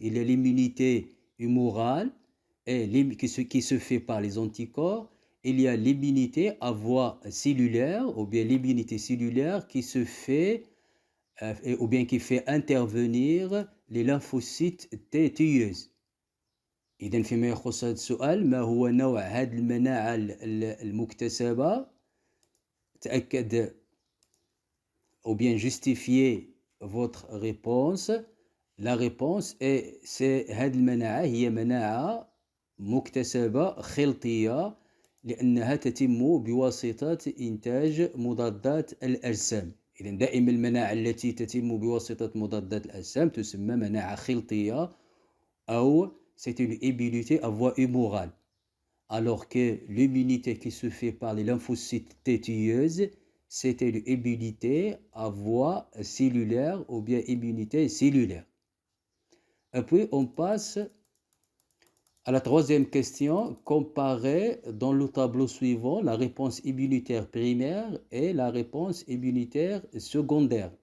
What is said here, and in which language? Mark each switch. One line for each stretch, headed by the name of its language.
French: Il y a l'immunité humorale qui se fait par les anticorps. Il y a l'immunité à voie cellulaire ou bien l'immunité cellulaire qui se fait ou bien qui fait intervenir les lymphocytes T tueuses.
Arabic: إذا فيما يخص هذا السؤال ما هو نوع هذه المناعة المكتسبة تأكد
French: ou bien justifier votre réponse. La réponse est
Arabic: هذه المناعة هي مناعة مكتسبة خلطية لأنها تتم بواسطة إنتاج مضادات الأجسام. إذا دائما المناعة التي تتم بواسطة مضادات الأجسام تسمى مناعة خلطية أو
French: c'est une immunité à voie humorale. Alors que l'immunité qui se fait par les lymphocytes T tueuses, c'est une immunité à voie cellulaire ou bien immunité cellulaire. Et puis on passe à la troisième question, comparer dans le tableau suivant la réponse immunitaire primaire et la réponse immunitaire secondaire.